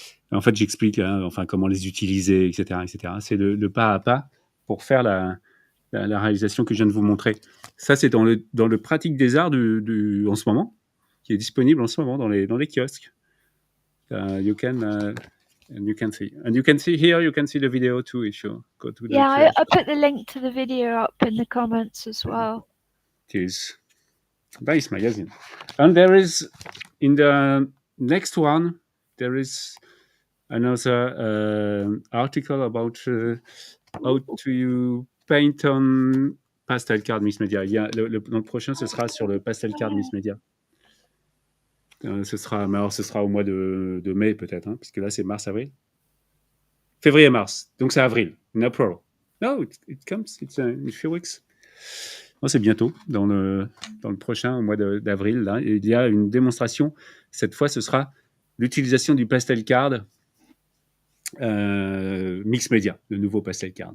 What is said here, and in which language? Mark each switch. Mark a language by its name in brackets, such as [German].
[French] En fait, j'explique enfin comment les utiliser, etc., etc. C'est le pas à pas pour faire la réalisation que je viens de vous montrer. Ça, c'est dans le pratique des arts en ce moment, qui est disponible en ce moment dans les kiosques. [English] You can see. And you can see here, you can see the video too if you go to the Yeah, I put the link to the video up in the comments as well. It is nice magazine. And there is, in the next one, there is another article about how to paint on pastel card mixed media. [French] Dans le prochain, ce sera sur le pastel card mixed media. Ce sera au mois de mai peut-être, hein, puisque là c'est mars-avril. Février-mars, donc c'est avril, [English] in April. No, it comes, it's in a few weeks. [French] Oh, c'est bientôt, dans le prochain, au mois d'avril. Là, il y a une démonstration. Cette fois, ce sera l'utilisation du pastel card mix media, le nouveau pastel card.